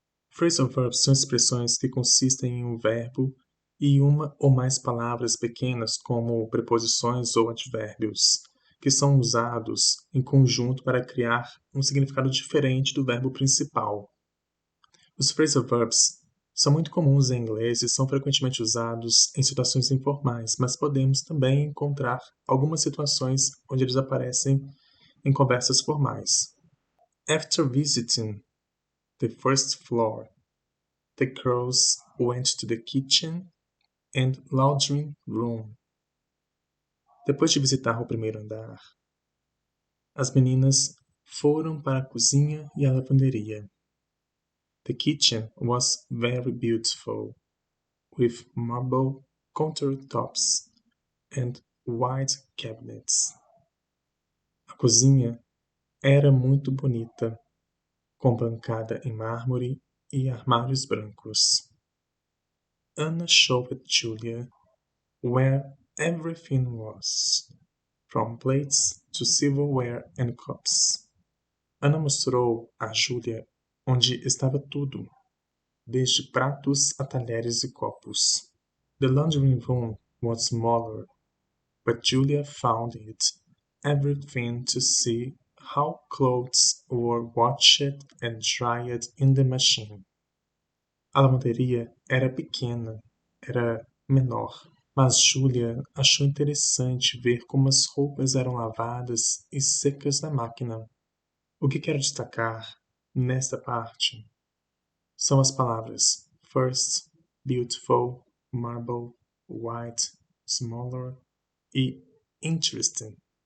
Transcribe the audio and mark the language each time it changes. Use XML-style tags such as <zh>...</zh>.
<pt>Phrasal verbs são expressões que consistem em um verbo e uma ou mais palavras pequenas como preposições ou advérbios, que são usados em conjunto para criar um significado diferente do verbo principal. Os phrasal verbs são muito comuns em inglês e são frequentemente usados em situações informais, mas podemos também encontrar algumas situações onde eles aparecem em conversas formais.</pt> <en>After visiting the first floor, the girls went to the kitchen and laundry room.</en> <pt>Depois de visitar o primeiro andar, as meninas foram para a cozinha e a lavanderia.</pt> <en>The kitchen was very beautiful, with marble countertops and white cabinets.</en> <pt>A cozinha era muito bonita, com bancada em mármore e armários brancos.</pt> <en>Anna showed Julia where everything was, from plates to silverware and cups.</en> <pt>Ana mostrou a Julia onde estava tudo, desde pratos a talheres e copos.</pt> <en>The laundry room was smaller, but Julia found it everything to see how clothes were washed and dried in the machine.</en> <pt>A lavanderia era pequena, era menor, mas Julia achou interessante ver como as roupas eram lavadas e secas na máquina. O que quero destacar nesta parte são as palavras first, beautiful, marble, white, smaller e interesting.</pt>